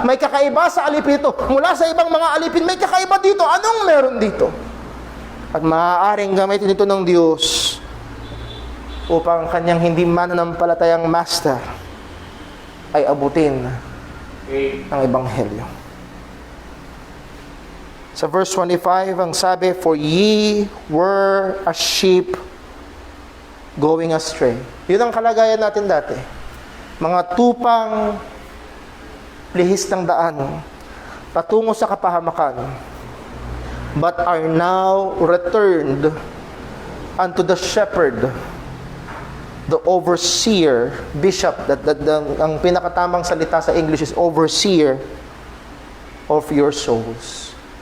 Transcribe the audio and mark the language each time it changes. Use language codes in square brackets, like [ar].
[tl] May kakaiba sa alipin ito. Mula sa ibang mga alipin, may kakaiba dito. Anong meron dito? At maaaring gamitin ito ng Diyos upang kanyang hindi mananampalatayang master ay abutin ang ebanghelyo. Sa verse 25, ang sabi, [en] "For ye were a sheep going astray." [tl] Yun ang kalagayan natin dati. Mga tupang lihis ng daan patungo sa kapahamakan, [en] but are now returned unto the shepherd, the overseer, bishop, [tl] ang pinakatamang salita sa English [en] is overseer of your souls.